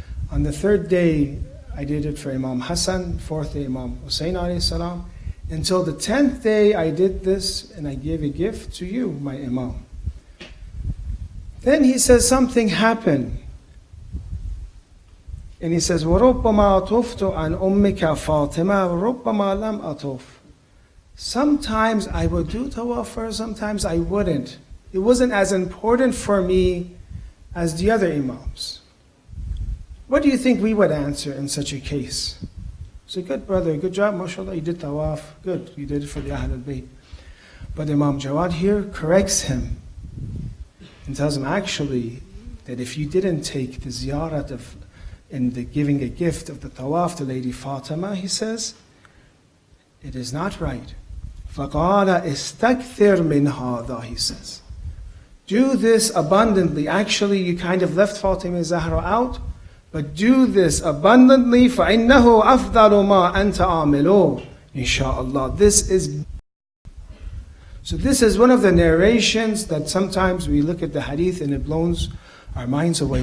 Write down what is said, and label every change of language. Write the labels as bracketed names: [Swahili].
[English] On the 3rd day, I did it for Imam Hassan, 4th day, Imam Hussein alayhi salam. Until the 10th day, I did this and I gave a gift to you, my Imam. Then he says something happened. [Arabic] And he says, وَرُبَّمَا أَطُفْتُ عَنْ أُمِّكَ فَاطِمَةَ وَرُبَّمَا لَمْ أَطُفْ. [English] Sometimes I would do tawaf for her, sometimes I wouldn't. It wasn't as important for me as the other Imams. What do you think we would answer in such a case? So good brother, good job, mashallah, you did tawaf, good, you did it for the Ahlul Bayt. But Imam Jawad here corrects him and tells him actually that if you didn't take the ziyarat of and the giving a gift of the tawaf to Lady Fatima, he says, it is not right. [Arabic] فَقَالَ إِسْتَكْثِرْ مِنْ هَذَا, [English] he says. Do this abundantly. Actually, you kind of left Fatima Zahra out, but do this abundantly. [Arabic] فَإِنَّهُ أَفْضَلُ مَا أَنْتَ عَامِلُهُ. Insha'Allah. [English] So this is one of the narrations that sometimes we look at the hadith and it blows our minds away.